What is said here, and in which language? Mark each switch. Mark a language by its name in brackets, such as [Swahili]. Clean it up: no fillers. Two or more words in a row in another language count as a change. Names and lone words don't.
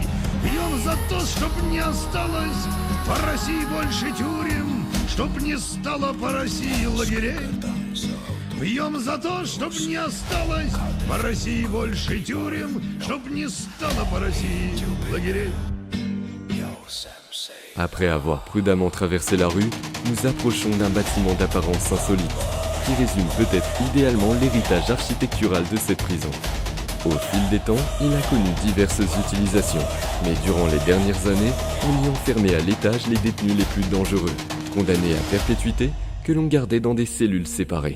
[Russian] Пьем за то, чтоб не осталось по России больше тюрем, чтоб не стало по России лагерей. Пьем за то, чтоб не осталось по России больше тюрем, чтоб не стало по России лагерей. [French] Après avoir prudemment traversé la rue, nous approchons d'un bâtiment d'apparence insolite, qui résume peut-être idéalement l'héritage architectural de cette prison. Au fil des temps, il a connu diverses utilisations, mais durant les dernières années, on y enfermait à l'étage les détenus les plus dangereux, condamnés à perpétuité, que l'on gardait dans des cellules séparées.